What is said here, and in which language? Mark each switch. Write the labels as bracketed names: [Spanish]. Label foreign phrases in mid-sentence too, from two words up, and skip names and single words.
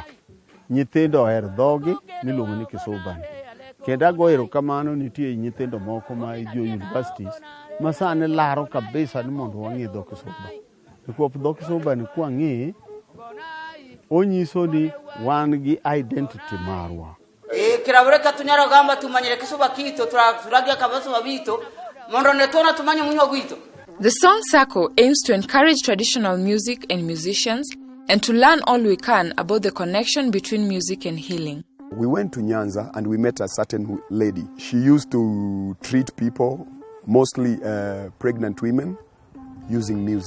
[Luo (Kenya and Tanzania)] Nyithindo her dhogi miluongo ni Kisuba. Kendo agoero kamano nitie nyithindo moko ma jo universities ma sani laro kabisa ni mondo wang'e dho Kisuba. Kuop dho Kisuba ni kwa ng'e onyiso ni wan gi identity marwa. [Suba] kirabureka tunyaro gamba tumanyire kisuba kito turagia kabaso babito mondo netona tumanye munyo gwito. [English] The song Sako aims to encourage traditional music and musicians and to learn all we can about the connection between music and healing. We went to Nyanza and we met a certain lady. She used to treat people, mostly pregnant women, using music.